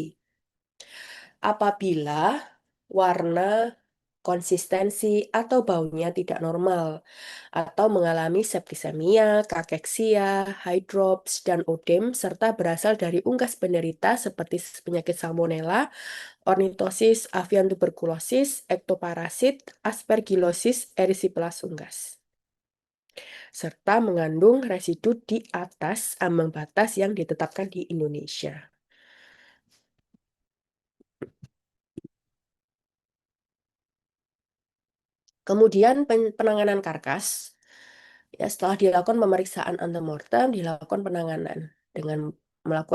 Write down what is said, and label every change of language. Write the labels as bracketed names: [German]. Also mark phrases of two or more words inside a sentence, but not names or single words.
[Indonesian] Apabila warna, konsistensi, atau baunya tidak normal, atau mengalami septisemia, kakeksia, hydrops, dan odem, serta berasal dari unggas penderita seperti penyakit salmonella, ornitosis, avian tuberkulosis, ektoparasit, aspergillosis, erysipelas unggas, serta mengandung residu di atas ambang batas yang ditetapkan di Indonesia. Kemudian penanganan karkas, ya setelah dilakukan pemeriksaan antemortem, dilakukan penanganan dengan melakukan